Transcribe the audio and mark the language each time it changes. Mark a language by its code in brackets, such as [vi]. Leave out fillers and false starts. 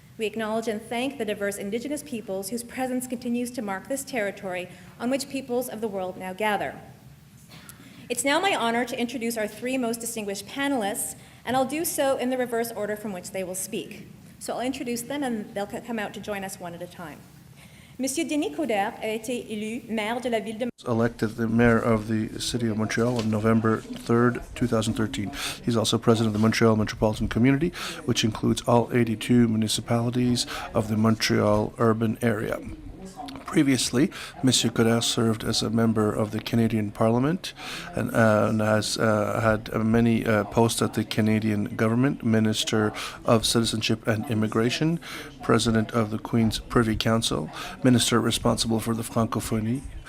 [en] We acknowledge and thank the diverse indigenous peoples whose presence continues to mark this territory on which peoples of the world now gather. It's now my honor to introduce our three most distinguished panelists, and I'll do so in the reverse order from which they will speak. So I'll introduce them and they'll come out to join us one at a time. [fr] Monsieur Denis Coderre a été élu maire de la Ville de [en] elected the mayor of the City of Montreal on November 3rd, 2013. He's also president of the Montreal Metropolitan Community, which includes all 82 municipalities of the Montreal urban area. Previously, Monsieur Coderre served as a member of the Canadian Parliament and has had many posts at the Canadian government, Minister of Citizenship and Immigration, President of the Queen's Privy Council, Minister responsible for the Francophonie.